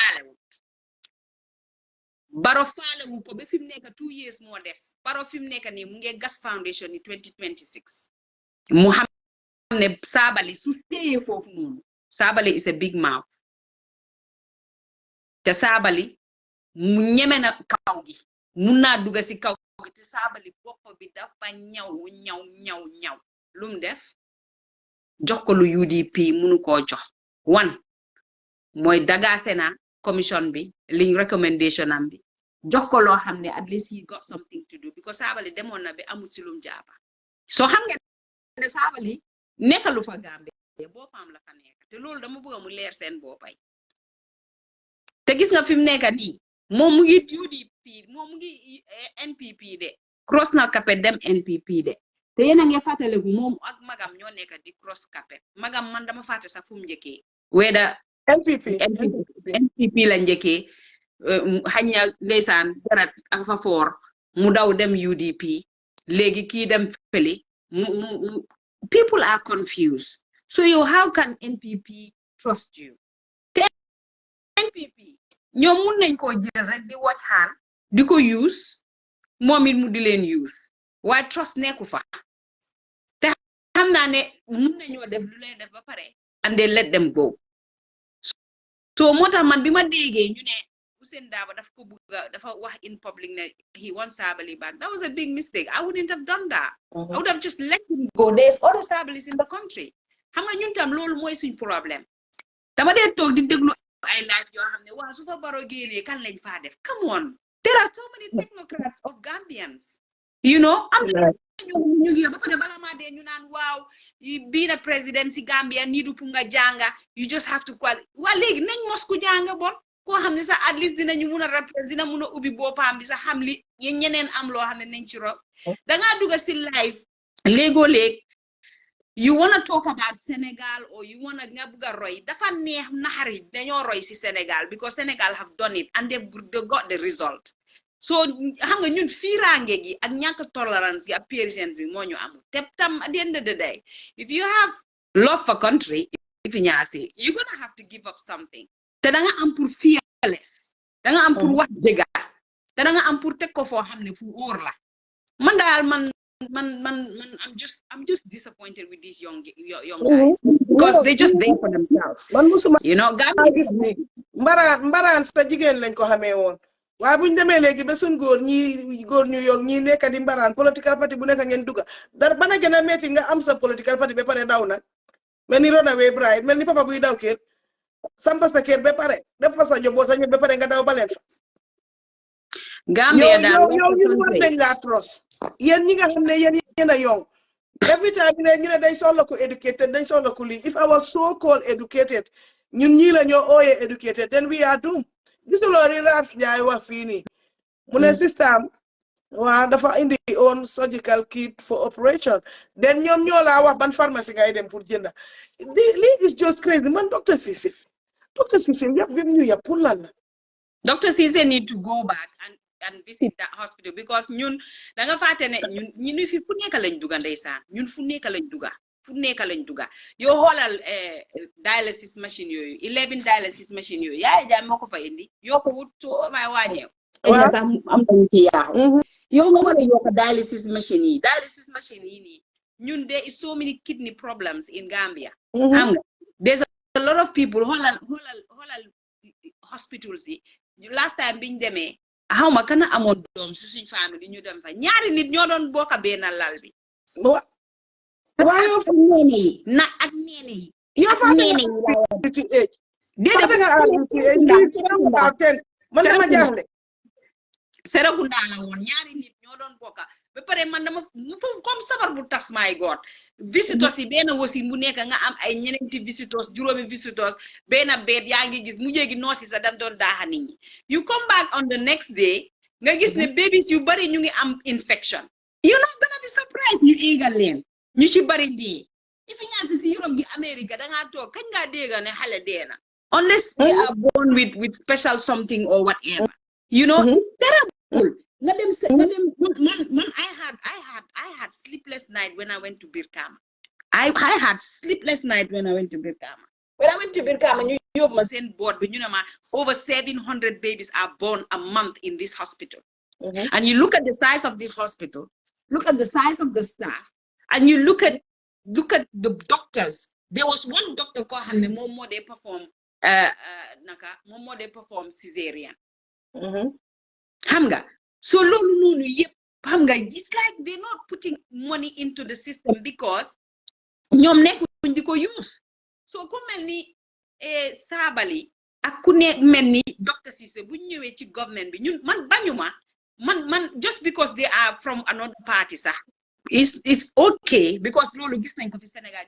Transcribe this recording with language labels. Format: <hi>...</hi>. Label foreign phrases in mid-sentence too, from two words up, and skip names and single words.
<wo>faalewu ko ba fi mu nekk 2 years moo des Barrow fi mu nekk nii mu ngi</wo> <en>gas foundation</en> <wo>ni 2026 mu xam ne Sabally su téyee foofu noonu</wo> <en>Sabally is a big mouth.</en> <wo>Te Sabally mu ñeme na kaw gi mun naa dugga si kaw gi te Sabally bopp bi dafa ñaw lum def jox ko lu UDP munu koo jox one mooy dagaase na commission bi liñ recommendation am bi jox ko loo xam ne</wo> <en>at least he got something to do because</en> <wo>Sabally demoon na bi amul si lum jaaba so xam nga ne Sabally nekkalu fa Gambie boppam la fa nekk te loolu dama bëgg mu leer seen boppay te gis nga fi mu nekk nii moom mu ngi UDP moom mu ngi NPP de cross na capet dem NPP de te yéen a ngi fàttaliku moom ak magam ñoo nekk di</wo> <en>cross capet</en> <wo>magam man dama fàtte sax fu mu njëkkee weda NPP la njëkkee xañ na ndeysaan jarat ak fa foor mu daw dem UDP léegi kii dem fële mu people</wo> <en>are confused so you how can NPP trust you</en> <wo>te NPP ñoom mun nañ koo jël rek di</wo> <en>watch hand</en> <wo>di ko use moom it mu di leen use waaye trust nekku fa te xam naa ne mun nañoo def lu leen def ba pare</wo> <en>and they let them go so</en> <wo>moo tax man bi ma déggee ñu ne Ousainou Darboe dafa ko bëgg dafa wax</wo> <en>in public</en> <wo>ne</wo> <en>he wants Sabally back that was a big mistake I wouldn't have done that I would have just let him go there's other Sabalys in the country</en> <wo>xam nga ñun tam loolu mooy suñ problème dama dee toog di déglu ay live yoo xam ne waa su fa Barrow génnee kan lañ faa def</wo> <en>come on there are so many technocrats of Gambians you know</en> <wo>am ñu ngi ba pare bala maa dee ñu naan waaw</wo> <en>being a president</en> <wo>si Gambia nii du pour nga jànga</wo> <en>you just have to qual</en> <wo>waa léegi nañ mos ku jànga bon koo xam ne sax</wo> <en>at least</en> <wo>dinañu mun a represent dina mun a ubbi boppam bi sax xam li yéen ñeneen am loo xam ne nañ ci rob dangaa dugga si live léegoo léeg</wo> <en>you want to talk about Senegal or you want to</en> <wo>nga bëgg a roy dafa neex naxari dañoo roy si Senegal</wo> <en>because Senegal have done it and they got the result so</en> <wo>xam nga ñun fiiraange gi ak ñàkk tolerance gi ak patience bi moo ñu amul te tam</wo> <en>at the end of the day if you have love for country Effie Nancy you're gonna have to give up something</en> <wo>te da nga am pour fearless da nga am pour wax dëgga te da nga am pour teg ko foo xam ne fu wóor la man daal man</wo> <en>I'm just disappointed with these young guys because they just there for themselves you know</en> <wo>Gambia mbaraan sa jigéen lañ ko xamee woon waaye buñ demee léegi ba suñ góor ñu yoog ñi nekk di mbaraan</wo> <en>political party</en> <wo>bu nekk ngeen dugga dar bana gën a metti nga am sa</wo> <en>political party</en> <wo>ba pare daw nag mel ni</wo> <en>runaway bride</en> <wo>mel ni papa buy daw kër sampa sa kër ba pare def fa sa njaboot ba pare nga daw baleen fa Gambia daal yow ñu war nañ laa trust yéen ñi nga xam ne yéen a yow</wo> <en>every time</en> <wo>ñu ne dañ soxla ko educated dañ soxla ko lii if I was</wo> <en>so called educated</en> <wo>ñun ñii la ñoo ooyee educated</wo> <en>then we are doomed</en> <wo>gisuloo ri Raps Njaay wax fii nii mu ne system waa dafa indi</wo> <en>own surgical kit for operation then</en> <wo>ñoom ñoo laa wax ban pharmacie ngay dem pour jënda lii</wo> <en>is just crazy man</en> <wo>Dr. Ceesay yëpp bi ñu yëpp pour lan la</wo> <en>Dr. Ceesay need to go back and visit that hospital because</en> <wo>ñun da nga fàtte ne ñun fi fu nekk lañ duga ndeysaan ñun fu nekk lañ duga yow xoolal</wo> <en>dialysis machine</en> <wo>yooyu 11</wo> <en>dialysis machine</en> <wo>yooyu yaay jaay moo ko fa indi yoo ko wut soo may wàññeew sax am nañu ci yaaxu yow nga war a yokk</wo> <en>dialysis machine</en> <wo>yi nii ñun</wo> <en>there is so many kidney problems in Gambia</en> <wo>xam nga</wo> <en>there's a lot of people</en> <wo>xoolal hospitals yi</wo> <en>last time</en> <wo>biñ demee xaw ma kana amoon doom si suñ famille ñu dem fa ñaari nit ñoo doon bokk benn lal bi waaye neene yi na ak neene yi yow fa neene man dama jaaxle Serekunda la woon ñaari nit ñoo doon bokk ba pare man dama comme sabar bu tas</wo> <en>my God</en> <wo>visitors yi benn wasin bu nekk nga am ay ñeneenti visitors juróomi visitors benn beet yaa ngi gis mu jéegi noosi sa dem doon daaxa nit ñi</wo> <en>you come back on the next day</en> <wo>nga gis ne babies yu bari ñu ngi am infection</wo> <en>you not gonna be surprised</en> <wo>ñu éegal leen ñu ci bari dee Effie Nancy si Europe gi America dangaa toog kañ ngaa dégga ne xale dee na</wo> <en>unless they are born with special something or whatever you know</en> <wo>terrible nga</wo> <en>dem man I had sleepless night when I went to Birkama I had sleepless night when I went to Birkama</en> <wo>ñu yóbbu ma seen board bi ñu ne ma</wo> <en>over 700 babies are born a month in this hospital and you look at the size of this hospital look at the size of the staff and you look at the doctors there was one doctor</en> <wo>ko xamne mom mo dey perform</wo> <en>naka mom mo dey perform cesarean</en> <wo>xam nga so lolu nonu yep xam nga</wo> <en>it's like they're not putting money into the system because</en> <wo>ñom nekkuñ di ko use so ku melni Sabally ak ku ne melni docteur Ceesay bu ñëwé ci government bi ñun man bañuma man</wo> <en>just because they are from another party</en> <wo>sax</wo> <en>it's okay because</en> <wo>lolu gis nañ ko fi Sénégal</wo>